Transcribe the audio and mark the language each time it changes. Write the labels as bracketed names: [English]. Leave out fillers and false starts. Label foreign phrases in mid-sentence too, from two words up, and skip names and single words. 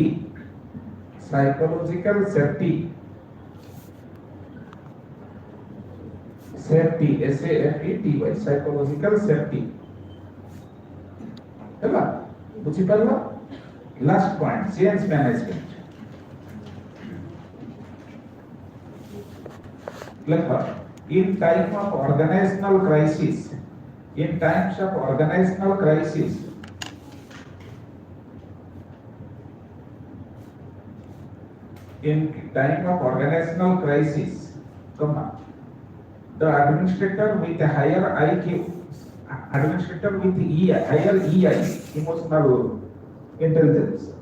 [English] Psychological safety, safety, S-A-F-E-T-Y, psychological safety ହେଲା। [Odia] ବୁଝିପାରିଲ? [English] last point, change management. [Odia] ଲେଖ, [English] in time of organizational crisis, in times of organizational crisis, in time of organizational crisis, the administrator with a higher IQ, administrator with higher EI, emotional intelligence,